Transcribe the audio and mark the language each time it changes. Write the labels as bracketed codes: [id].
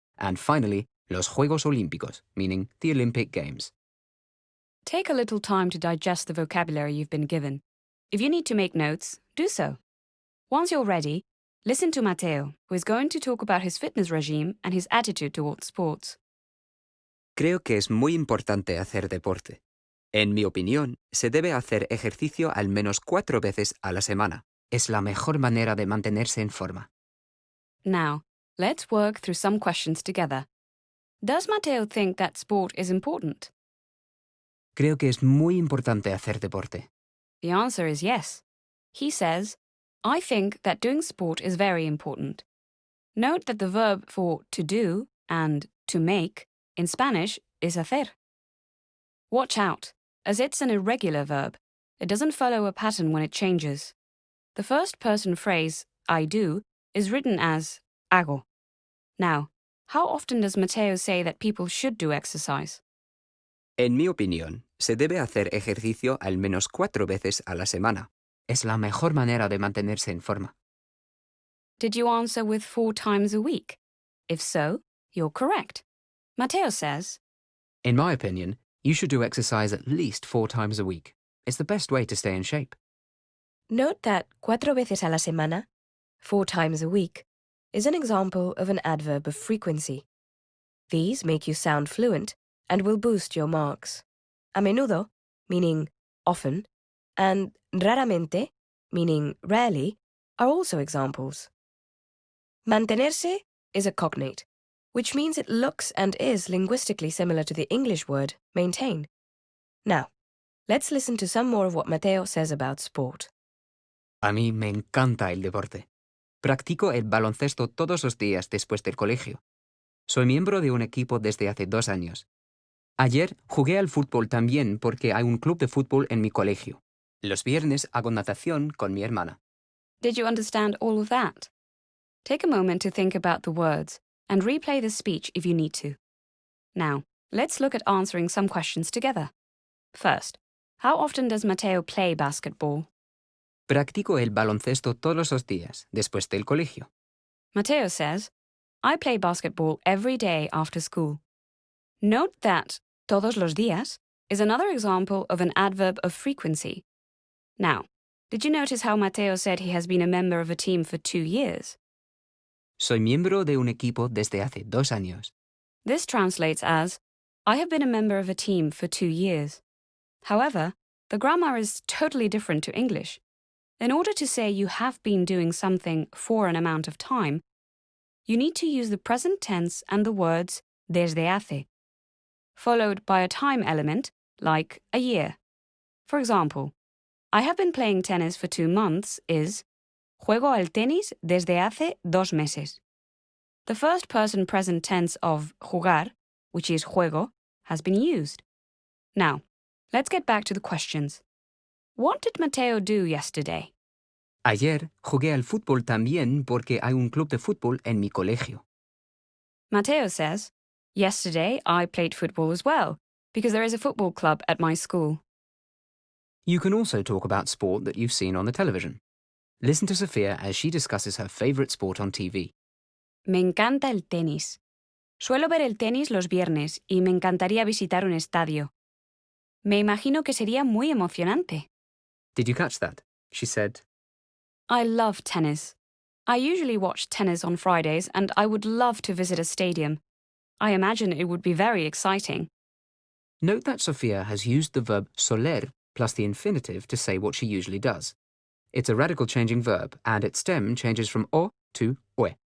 [en] And finally, los Juegos Olímpicos, meaning the Olympic Games. Take a little time to digest the vocabulary you've been given. If you need to make notes, do so. Once you're ready, listen to Mateo, who is going to talk about his fitness regime and his attitude towards sports. [es] Creo que es muy importante hacer deporte. En mi opinión, se debe hacer ejercicio al menos 4 veces a la semana. Es la mejor manera de mantenerse en forma. [en] Now, let's work through some questions together. Does Mateo think that sport is important? [es] Creo que es muy importante hacer deporte. [en] The answer is yes. He says, I think that doing sport is very important. Note that the verb for to do and to make in Spanish is hacer. Watch out, as it's an irregular verb. It doesn't follow a pattern when it changes. The first person phrase, I do, is written as hago. Now, how often does Mateo say that people should do exercise? [es] En mi opinión, se debe hacer ejercicio al menos 4 veces a la semana. Es la mejor manera de mantenerse en forma. [en] Did you answer with 4 times a week? If so, you're correct. Mateo says, In my opinion, you should do exercise at least 4 times a week. It's the best way to stay in shape. Note that [es] 4 veces a la semana, [en] 4 times a week, is an example of an adverb of frequency. These make you sound fluent and will boost your marks. A menudo, meaning often, and raramente, meaning rarely, are also examples. Mantenerse is a cognate, which means it looks and is linguistically similar to the English word maintain. Now, let's listen to some more of what Mateo says about sport. [es] A mí me encanta el deporte. Practico el baloncesto todos los días después del colegio. Soy miembro de un equipo desde hace 2 años. Ayer jugué al fútbol también porque hay un club de fútbol en mi colegio. Los viernes hago natación con mi hermana. [en] Did you understand all of that? Take a moment to think about the words and replay the speech if you need to. Now, let's look at answering some questions together. First, how often does Mateo play basketball? [es] Practico el baloncesto todos los días después del colegio. [en] Mateo says, I play basketball every day after school. Note that todos los días is another example of an adverb of frequency. Now, did you notice how Mateo said he has been a member of a team for 2 years? [es] Soy miembro de un equipo desde hace 2 años. [en] This translates as, I have been a member of a team for 2 years. However, the grammar is totally different to English. In order to say you have been doing something for an amount of time, you need to use the present tense and the words desde hace, followed by a time element like a year. For example, I have been playing tennis for 2 months is [es] juego al tenis desde hace 2 meses. [en] The first person present tense of jugar, which is juego, has been used. Now, let's get back to the questions. What did Mateo do yesterday? [es] Ayer jugué al fútbol también porque hay un club de fútbol en mi colegio. [en] Mateo says, Yesterday, I played football as well, because there is a football club at my school. You can also talk about sport that you've seen on the television. Listen to Sophia as she discusses her favorite sport on TV. [es] Me encanta el tenis. Suelo ver el tenis los viernes y me encantaría visitar un estadio. Me imagino que sería muy emocionante. [en] Did you catch that? She said, I love tennis. I usually watch tennis on Fridays and I would love to visit a stadium. I imagine it would be very exciting. Note that Sophia has used the verb soler plus the infinitive to say what she usually does. It's a radical changing verb, and its stem changes from o to ue.